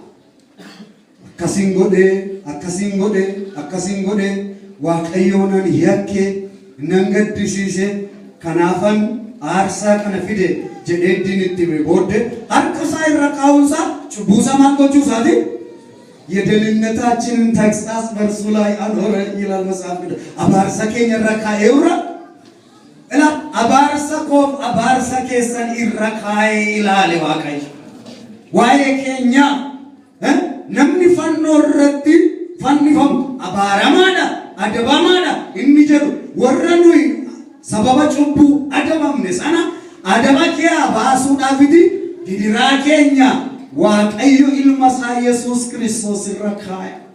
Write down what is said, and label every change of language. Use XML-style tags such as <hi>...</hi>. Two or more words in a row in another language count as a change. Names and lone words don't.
<om>Akkasiin godhee Waaqayyoonan yakkee nan gaddisiise kanaafan aarsaa kana fide jedhee diinitti booddee harka isaa irra kaa'uunsaa cubbuu isaa maal gochuusaati?</om> <am>የደህንነታችንን ተግሣጽ በእርሱ ላይ አኖረ ይላል መጽሐፍ ቅዱስ።</am> <om>abaarsa keenya irra kaa'ee ilaale abaarsa koof abaarsa keessan irra kaa'ee ilaale Waaqayyo. Waa'ee keenya namni fannoo irratti fannifamu abaaramaadha, adabamaadha inni jedhu warra nuyi sababa cubbuu adabamne sana adaba kee baasuudhaafiti gidiraa keenya Waaqayyo ilma isaa Yesuus Kiristoos irra kaa'e.</om>